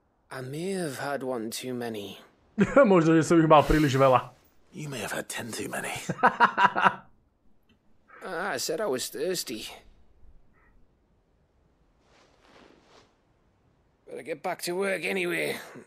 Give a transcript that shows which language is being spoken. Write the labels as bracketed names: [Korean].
[English] I may have had one too many. [Slovak] Možno, že som ich mal príliš veľa. [English] you may have had 10 too many. I said I was thirsty. Better get back to work anyway.